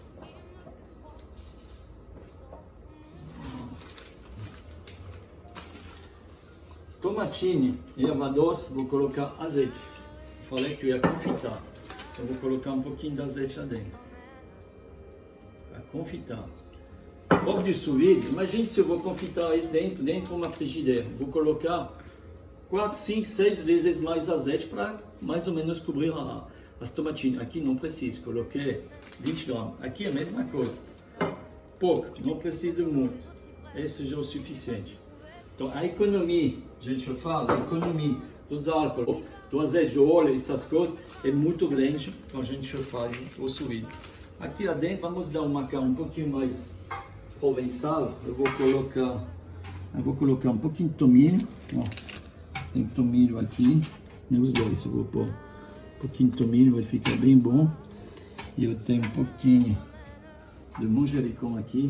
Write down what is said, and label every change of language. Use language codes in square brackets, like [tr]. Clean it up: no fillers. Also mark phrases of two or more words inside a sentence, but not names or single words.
[pt] Tomatinho e erva doce, vou colocar azeite. Falei que eu ia confitar. Então vou colocar um pouquinho de azeite lá dentro. Para confitar. Copo de sous-vide, imagine se eu vou confitar isso dentro de uma frigideira. Vou colocar 4, 5, 6 vezes mais azeite para mais ou menos cobrir as tomatinhas. Aqui não preciso, coloquei 20 gramas. Aqui é a mesma coisa. Pouco, não preciso de muito. Esse já é o suficiente. Então a economia, a gente fala, a economia dos álcool, do azeite de óleo, essas coisas, é muito grande quando a gente faz o sous-vide. Aqui dentro vamos dar uma carne um pouquinho mais provençal. Eu vou colocar um pouquinho de tomilho. Tem tomilho aqui, os dois. Eu vou pôr um pouquinho de tomilho, vai ficar bem bom. E eu tenho um pouquinho de manjericão aqui.